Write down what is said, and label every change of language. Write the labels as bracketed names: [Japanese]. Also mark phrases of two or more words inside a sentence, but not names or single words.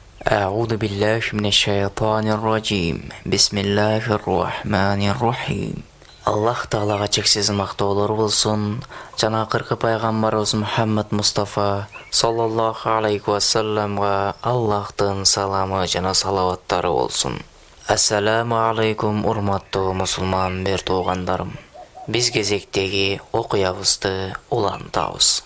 [Arabic] أعوذ بالله من الشيطان الرجيم بسم الله الرحمن الرحيم [Kyrgyz] Аллах Таалага чексиз мактоолор болсун. Жана акыркы пайгамбарыбыз Мухаммад Мустафа [Arabic] صلى الله عليه وسلم [Kyrgyz] Аллахтын саламы жана салаваттары болсун. [Arabic] السلام عليكم [Kyrgyz] урматтуу мусулман бер туугандарым. Биз кезектеги окуябызды улантабыз.